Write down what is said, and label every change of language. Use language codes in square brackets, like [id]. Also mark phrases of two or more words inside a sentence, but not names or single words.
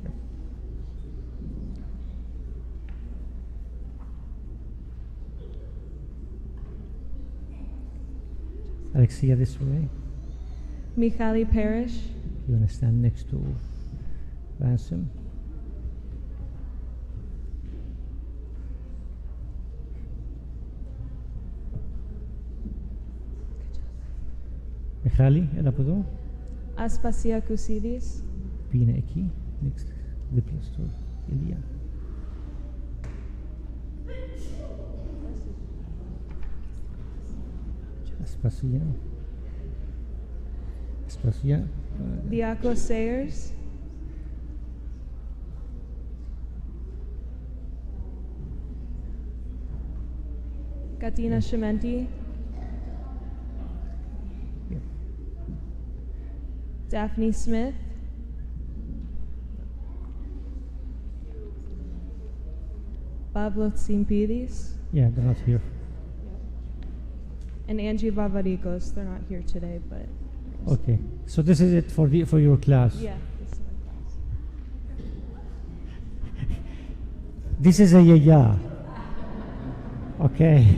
[en] Alexia, this way. Michali Parrish. You want to stand next to Ransom. [el] Michali, έλα από εδώ. [en] Aspasia Kusidis. [el] Πήγαινε εκεί, next, δίπλα στο Ηλία. [en] Aspasia. Aspasia. Diakos Sayers. Katina Shimenti. Daphne Smith. Pablo Tsimpidis. Yeah, they're not here. And Angie Vavarikos. They're not here today, but. Okay, so this is it for your class. Yeah, this is my class. This is a yaya. Okay.